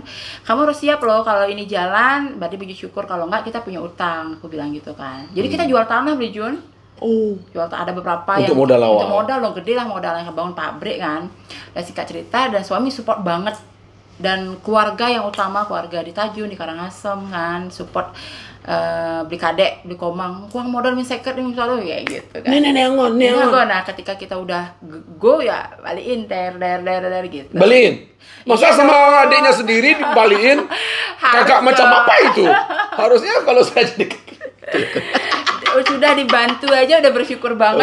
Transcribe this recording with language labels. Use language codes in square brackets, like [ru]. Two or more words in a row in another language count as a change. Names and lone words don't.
[id] Kamu harus siap loh kalau ini jalan, berarti puji syukur, kalau enggak kita punya utang. Aku bilang gitu kan. Jadi kita jual tanah beli Jun. Oh. Jual ada beberapa Untuk yang modal awal. Untuk modal dong, gede lah modal yang bangun pabrik kan. Dan singkat cerita, dan suami support banget. Dan keluarga yang utama, keluarga di Tajun, di Karangasem kan, support beli kadek, beli komang, kurang modal min seket ini selalu ya gitu kan. Neongon. Nah, ketika kita udah go ya balikin der gitu. Baliin. Masa sama adiknya sendiri dibaliin? Kakak Harus macam dong. apa itu? Harusnya kalau saya jadi Sudah dibantu aja udah bersyukur banget